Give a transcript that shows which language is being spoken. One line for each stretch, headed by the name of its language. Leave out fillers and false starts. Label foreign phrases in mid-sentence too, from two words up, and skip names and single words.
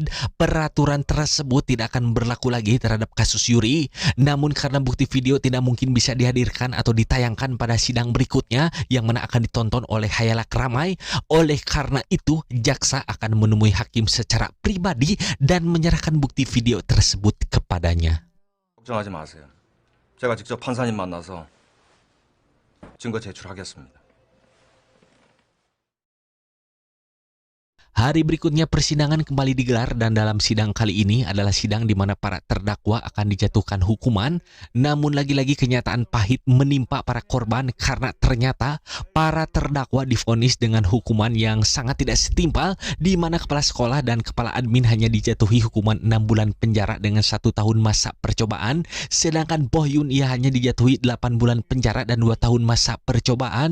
Indonesian: Peraturan tersebut tidak akan berlaku lagi terhadap kasus Yuri. Namun karena bukti video tidak mungkin bisa dihadirkan atau ditayangkan pada sidang berikutnya yang mana akan ditonton oleh khalayak ramai, oleh karena itu jaksa akan menemui hakim secara pribadi dan menyerahkan bukti video tersebut kepadanya.
Korean: 걱정하지 마세요. 제가 직접 판사님 만나서 증거 제출하겠습니다.
Indonesian: Hari berikutnya persidangan kembali digelar dan dalam sidang kali ini adalah sidang di mana para terdakwa akan dijatuhkan hukuman. Namun lagi-lagi kenyataan pahit menimpa para korban karena ternyata para terdakwa divonis dengan hukuman yang sangat tidak setimpal, di mana kepala sekolah dan kepala admin hanya dijatuhi hukuman 6 bulan penjara dengan 1 tahun masa percobaan, sedangkan Bohyun ia hanya dijatuhi 8 bulan penjara dan 2 tahun masa percobaan.